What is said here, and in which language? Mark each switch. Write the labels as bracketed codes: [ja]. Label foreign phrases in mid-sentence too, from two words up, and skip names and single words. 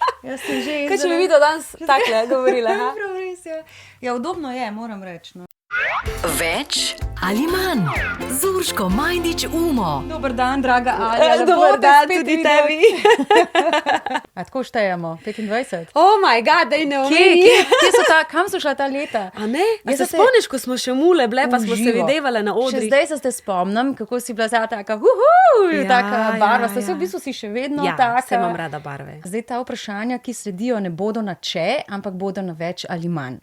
[sl] Jaz sem že Kaj če bi videl danes takle govorila? Prav res je. Ja, udobno je, moram reči. No. Več ali manj z Urško Majdič Umo. Dober dan, draga Alja. Dober dan tudi tebi. A tako štejemo? 25? [en] Oh my god, [sl] daj ne omeni. Kje so kam so šla ta leta? A ne? A se spomniš, ko smo še mule bile, pa smo se videvale na odri? Še zdaj se spomnim, kako si bila zdaj taka, taka barva. V bistvu si še vedno taka. Ja, se imam rada barve. Zdaj ta vprašanja, ki sledijo, ne bodo na če, ampak bodo na več ali manj.